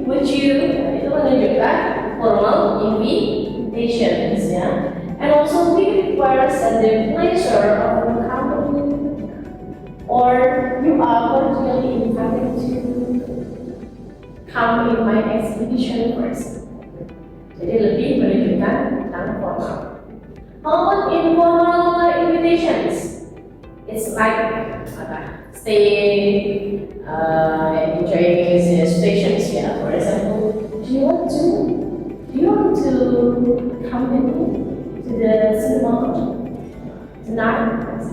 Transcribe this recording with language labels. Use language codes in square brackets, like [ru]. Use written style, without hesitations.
[id] Itu menunjukkan formal invitations, ya. [en] And also we requires the pleasure of the company, or you are cordially invited to come in my exhibition, for example. [id] Jadi lebih menunjukkan tentang formal. [en] How about informal invitations? It's like stay, enjoying stations. Yeah. For example, do you want to come with me to the cinema tonight?